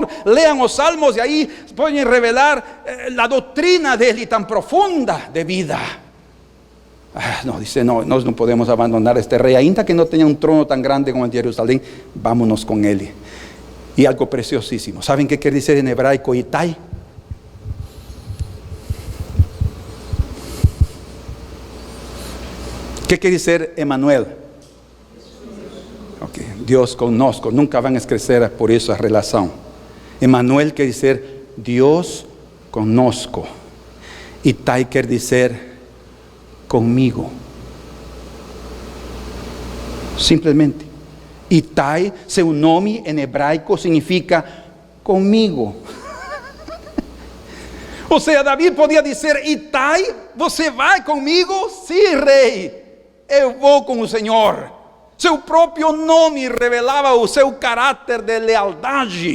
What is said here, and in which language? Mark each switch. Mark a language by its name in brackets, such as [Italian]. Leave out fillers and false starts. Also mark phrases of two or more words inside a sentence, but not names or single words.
[Portuguese] Leam os salmos e aí podem revelar a doutrina dele tão profunda de vida. Não, [Spanish] dice, no, [Portuguese] nós não podemos abandonar este rei, ainda que não tenha um trono tão grande como em Jerusalém, vámonos com ele. E algo preciosíssimo, [Spanish] ¿saben qué [Portuguese] quer dizer em hebraico Itai? [Spanish] ¿Qué quiere decir Emmanuel? Okay. Dios conosco, nunca van a crecer por esa relación. Emmanuel quiere decir Dios conosco. Itai quiere decir conmigo. Simplemente. [Portuguese] Itai, seu nome em hebraico significa comigo. Ou seja, Davi podia dizer: Itai, você vai comigo? Sim, rei. Eu vou com o Senhor. Seu próprio nome revelava o seu caráter de lealdade.